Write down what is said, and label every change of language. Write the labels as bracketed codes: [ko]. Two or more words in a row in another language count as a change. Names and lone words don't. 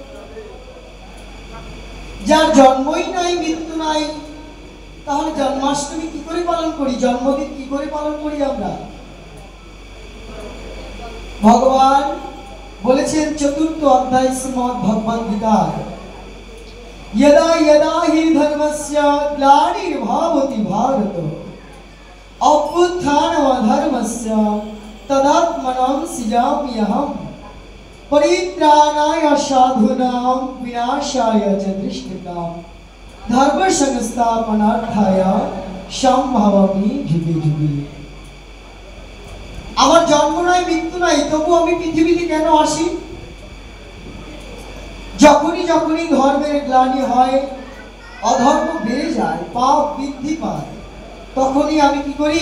[bn] যার জন্মই নাই, মৃত্যু নাই, তাহলে জন্মাষ্টমী কি করে পালন করি, জন্মদিন কি করে পালন করি আমরা? ভগবান বলেছেন চতুর্থ অধ্যায় শ্রীমদ্ ভগবদ গীতায়, [sa] यदा यदा हि धर्मस्य ग्लानिर्भवति भारत अभ्युत्थानमधर्मस्य तदात्मनं सृजाम्यहं परित्राणाय साधूनां विनाशाय च दुष्कृतां धर्म संस्थापनार्थाय सम्भवामि युगे युगे। [bn] আমার জন্ম নাই, মৃত্যু নাই, তবু আমি পৃথিবীতে কেন আসি? যখনই যখনই ধর্মের গ্লানি হয়, অধর্ম বেড়ে যায়, পাপ বৃদ্ধি পায়, তখনই আমি কি করি?